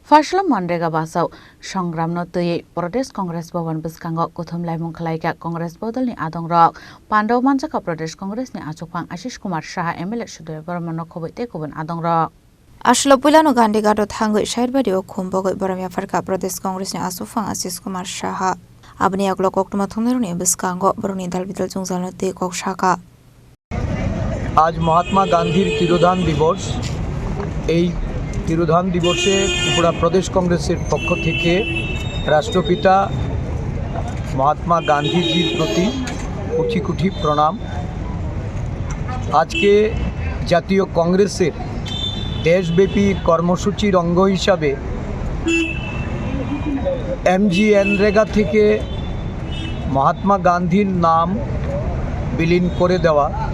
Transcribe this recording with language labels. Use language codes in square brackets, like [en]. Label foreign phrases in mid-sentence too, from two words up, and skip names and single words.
[trp] Farslam Mandrega Basau Songramno Tui Pradesh Congress Bhavan Biskango Kuthum Laimung Khalaika Congress Bodal ni Adong Rok Pandau Manjaka Pradesh Congress ni Achupang Ashish Kumar Shah MLA Shudoy Barmano Khobite Kubun Adong Rok Ashlo Pulano Gandhi Gato Tango Shared Badio Kumbogo Baramia Farka Pradesh Congress ni Asufang Ashish Kumar Shah Abni Aglok Oktuma Thunderuni Biskango Baruni Dalbital Jungzalno Te Kok Shaka [bn] আজ মহাত্মা গান্ধীর তিরোধান দিবস এই তিরোধান দিবসে ত্রিপুরা প্রদেশ কংগ্রেসের পক্ষ থেকে রাষ্ট্রপিতা মহাত্মা গান্ধীজির প্রতি কোটি কোটি প্রণাম। আজকে জাতীয় কংগ্রেসের দেশব্যাপী কর্মসূচির অঙ্গ হিসাবে এমজিএনরেগা থেকে মহাত্মা গান্ধীর নাম বিলীন করে দেওয়া